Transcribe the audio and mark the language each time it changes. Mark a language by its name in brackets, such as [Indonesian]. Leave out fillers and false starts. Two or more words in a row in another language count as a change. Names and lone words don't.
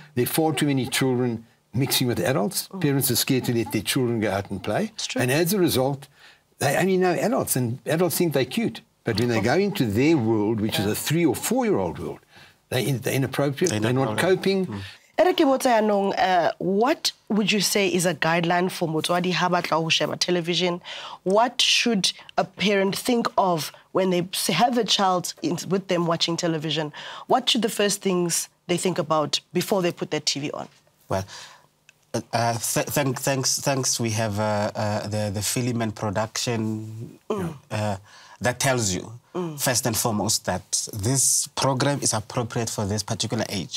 [English] There are far too many children mixing with adults. Parents are scared to let their children go out and play. And as a result, they only know adults, and adults think they're cute. But when they go into their world, which is a 3 or 4-year-old world, they're inappropriate, they're not coping. What would you say is a guideline for [Southern Sotho] motswadi ha batla ho sheba [English] television? What should a parent think of when they have a child with them watching television? What should the first things they think about before they put their TV on? Well, Thanks. We have the film and production that tells you, first and foremost, that this program is appropriate for this particular age.